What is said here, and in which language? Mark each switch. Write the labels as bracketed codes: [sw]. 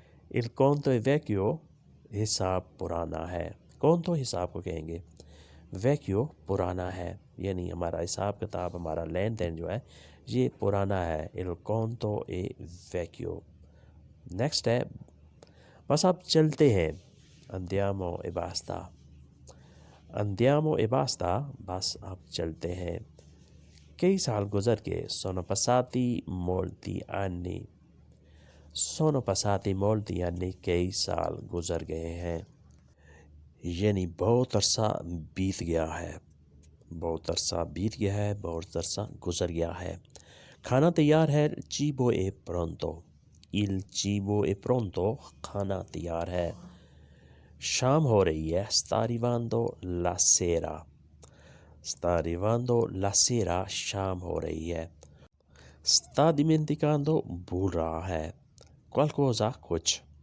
[it] il conto è vecchio [ur] حساب پرانا ہے. conto حساب کو کہیں گے، vecchio پرانا ہے. یعنی ہمارا حساب کتاب، ہمارا لین دین جو ہے یہ پرانا ہے. [it] il conto è vecchio. [ur] نیکسٹ ہے بس اب چلتے ہیں. [it] andiamo e basta. andiamo e basta [ur] بس اب چلتے ہیں. کئی سال گزر گئے. [it] sono passati molti anni. sono passati molti anni [ur] کئی سال گزر گئے ہیں. یعنی بہت عرصہ بیت گیا ہے، بہت عرصہ بیت گیا ہے، بہت عرصہ گزر گیا ہے۔ کھانا تیار ہے، [it] cibo è pronto، il cibo è pronto، [ur] کھانا تیار ہے۔ شام ہو رہی ہے، [it] sta arrivando la sera، [ur] sta arrivando la sera، شام ہو رہی ہے۔ [it] sta dimenticando، [ur] بھول رہا ہے۔ qualcosa، کچھ۔